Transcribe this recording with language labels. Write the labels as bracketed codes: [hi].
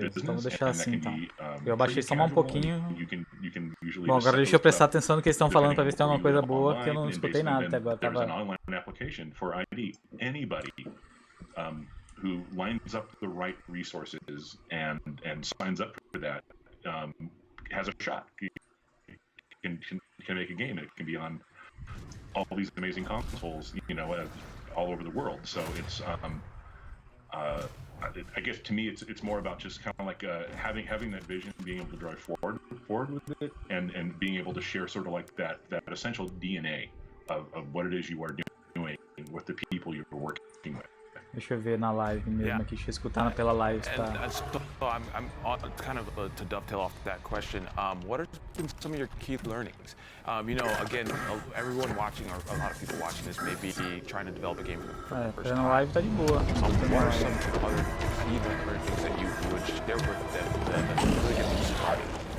[pt] Então vou deixar assim então. Eu abaixei só um pouquinho. Bom, agora deixa eu prestar atenção no que eles estão falando para ver se tem alguma coisa boa, que eu não escutei nada até agora. [en] There's an online application for ID. Anybody who lines up the right resources and signs up for that has a shot. Can make a game. It can be on all these amazing consoles, all over the world. So it's I guess to me it's more about just kind of like having that vision, being able to drive forward with it, and being able to share sort of like that essential DNA of what it is you are doing with the people you're working with. [pt] Deixa eu ver na live mesmo aqui, deixa eu escutar pela live, tá? [en] So I'm kind of to dovetail off that question. What have been some of your key learnings? Again, everyone watching, or a lot of people watching this, may be trying to develop a game for the first time. [pt] Na live tá de boa. [en] What are some other key learnings that you would share with them that really get them started?